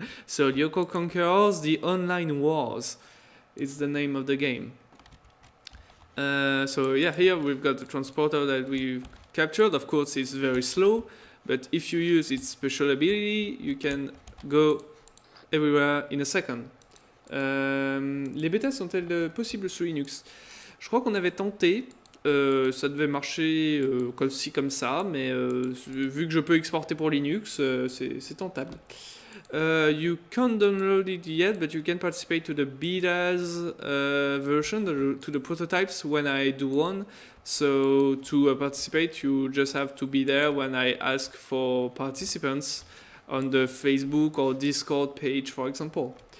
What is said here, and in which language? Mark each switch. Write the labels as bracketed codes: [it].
[en] So Lyoko Conquerors, the Online Wars. It's the name of the game. So yeah, here we've got the transporter that we've captured. Of course, it's very slow, but if you use its special ability, you can go everywhere in a second. [fr] Les bêtas sont-elles possibles sous Linux? Je crois qu'on avait tenté. Ça devait marcher comme ci comme ça, mais vu que je peux exporter pour Linux, c'est tentable. [en] You can't download it yet, but you can participate to the betas version, to the prototypes when I do one. So to participate, you just have to be there when I ask for participants on the Facebook or Discord page, for example.